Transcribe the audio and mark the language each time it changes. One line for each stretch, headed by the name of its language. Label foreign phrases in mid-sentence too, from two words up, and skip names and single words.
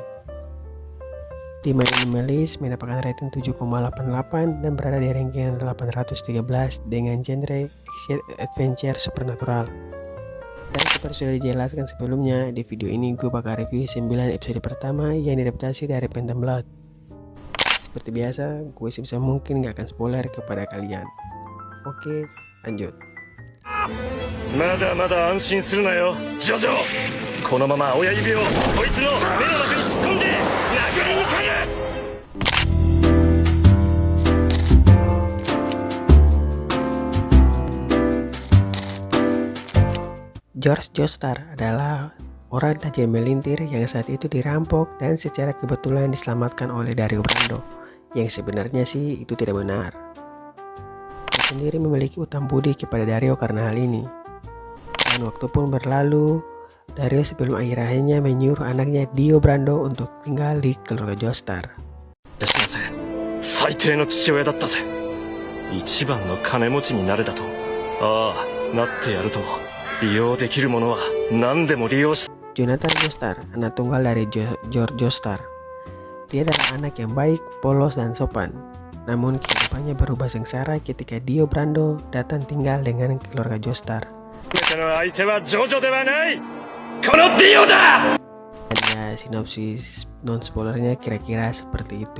Indonesian: Di My Animalist mendapatkan rating 7,88 dan berada di ranking 813 dengan genre
English: action adventure supernatural.
Indonesian: Dan seperti sudah dijelaskan sebelumnya, di video ini gue bakal review 9 episode pertama yang diadaptasi dari Phantom Blood. Seperti biasa, gue sebisa mungkin gak akan spoiler kepada kalian. Oke, lanjut.
Japanese: まだまだ安心するなよ、ジョジョ。このまま親指をこいつの目の中に突っ込んで殴りにかかる。
Indonesian: George Joestar adalah orang tajam melintir yang saat itu dirampok dan secara kebetulan diselamatkan oleh Dario Brando, yang sebenarnya sih itu tidak benar. Dia sendiri memiliki utang budi kepada Dario karena hal ini. Dan waktu pun berlalu, Dario sebelum akhir-akhirnya menyuruh anaknya Dio Brando untuk tinggal di keluarga Joestar.
Japanese: 最低の父親だったぜ。一番の金持ちになれだと。ああ、なってやるとも。利用できるものは何でも利用し。
Indonesian: Jonathan Joestar, anak tunggal dari George Joestar. Dia adalah anak yang baik, polos, dan sopan. Namun kehidupannya berubah sengsara ketika Dio Brando datang tinggal dengan keluarga Joestar. Dan ya, sinopsis non-spoilernya kira-kira seperti itu.